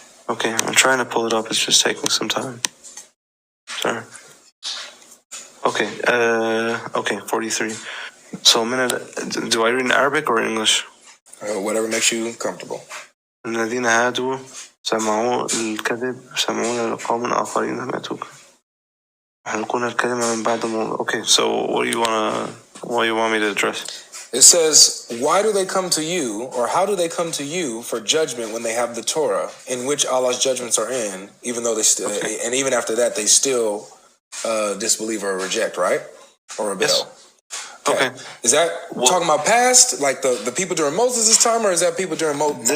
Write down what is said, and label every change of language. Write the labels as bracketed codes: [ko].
[en] Okay, I'm trying to pull it up. It's just taking some time. Sorry. Okay, 43. So, do I read in Arabic or English? Whatever makes you comfortable. [ar] الذين هادوا سمعوا الكذب سمعون لقوم آخرين لم يأتوك يحلقون الكلمة من بعد [en] Okay, so what do you want me to address? It says, why do they come to you, or how do they come to you for judgment when they have the Torah, in which Allah's judgments are in, even though they still, and even after that, they still disbelieve or reject, right? Or rebel. Yes. Okay. Is that talking about past, like the people during Moses' time, or is that people during Moses' time?